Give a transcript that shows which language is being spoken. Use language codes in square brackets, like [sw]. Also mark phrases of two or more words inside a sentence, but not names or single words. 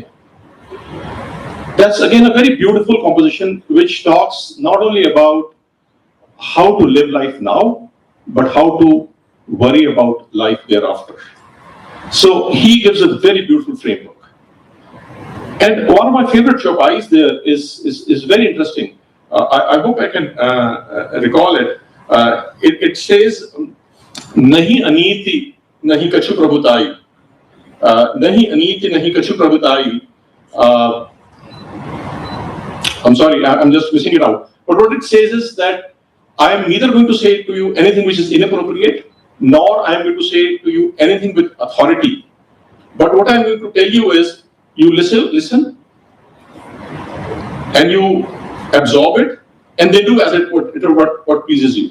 [en] That's again a very beautiful composition which talks not only about how to live life now, but how to worry about life thereafter. So he gives a very beautiful framework. And one of my favorite chopais there is very interesting. I hope I can recall it. It says, [awa] नहिं अनीति, नहिं कछु प्रभुताई. नहिं अनीति, नहिं कछु प्रभुताई. [en] I'm sorry, I'm just missing it out. But what it says is that I am neither going to say to you anything which is inappropriate, nor I am going to say to you anything with authority. But what I am going to tell you is, you listen, and you absorb it, and then do as it what pleases you.